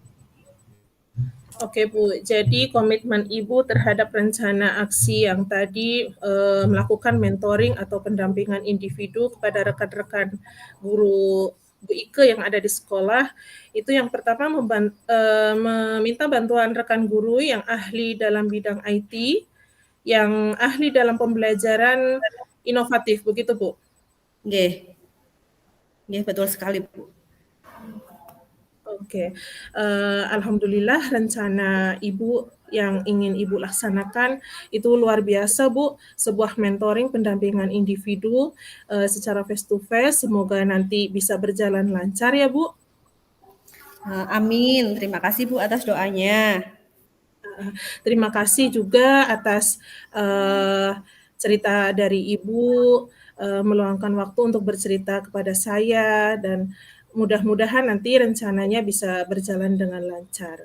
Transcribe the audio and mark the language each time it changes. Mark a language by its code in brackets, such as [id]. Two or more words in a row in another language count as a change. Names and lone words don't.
[id] Oke Bu, jadi komitmen Ibu terhadap rencana aksi yang tadi melakukan mentoring atau pendampingan individu kepada rekan-rekan guru Bu Ike yang ada di sekolah, itu yang pertama meminta bantuan rekan guru yang ahli dalam bidang IT, yang ahli dalam pembelajaran inovatif, begitu Bu? Nggih. Nggih, betul sekali Bu. Oke, alhamdulillah rencana Ibu yang ingin Ibu laksanakan itu luar biasa Bu, sebuah mentoring pendampingan individu secara [en] face to face, [id] semoga nanti bisa berjalan lancar ya Bu. Amin, terima kasih Bu atas doanya. Terima kasih juga atas cerita dari Ibu, meluangkan waktu untuk bercerita kepada saya dan mudah-mudahan nanti rencananya bisa berjalan dengan lancar.